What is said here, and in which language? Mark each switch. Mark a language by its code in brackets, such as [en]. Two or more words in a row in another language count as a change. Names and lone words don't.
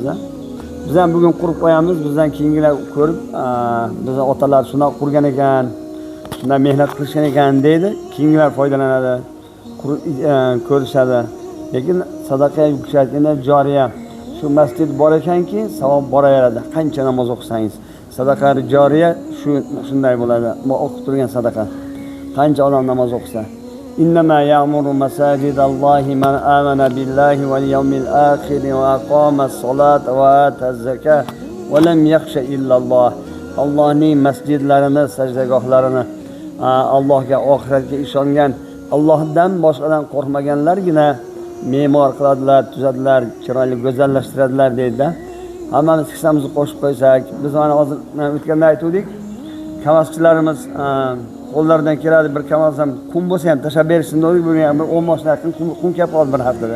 [uz] Biz ham bugun qurib qo'yamiz, bizdan keyingilar ko'rib, bizning otalar shunday qurgan ekan, shunday mehnat qilishgan ekan deydi, keyingilar foydalanadi, ko'rishadi. Lekin sadaqa yuksaltganda joriya shu masjid bor ekanki, savob boraveradi. Qancha namoz o'qisangiz, sadaqa joriya shunday bo'ladi. Bu o'qib turgan sadaqa. Qancha odam namoz o'qisa. [ar] إنما يعمر مساجد الله من آمن بالله واليوم الآخر وأقام الصلاة وآتى الزكاة ولم يخش إلا الله. [uz] Allohning masjidlarini, sajdagohlarini Allohga, oxiratga ishongan, Allohdan boshqadan qo'rqmaganlargina me'mor qiladilar, tuzadilar, chiroyli go'zallashtiradilar deydi. Hammamiz hissamizni qo'shib qo'ysak, biz mana hozir o'tganda aytdik, kamaschilarimiz qo'llaridan keladi, bir kamasam qum bo'lsa ham tashab berishsin dedik, bugun ham 10 mashina qum kelib qoldi bir haftada.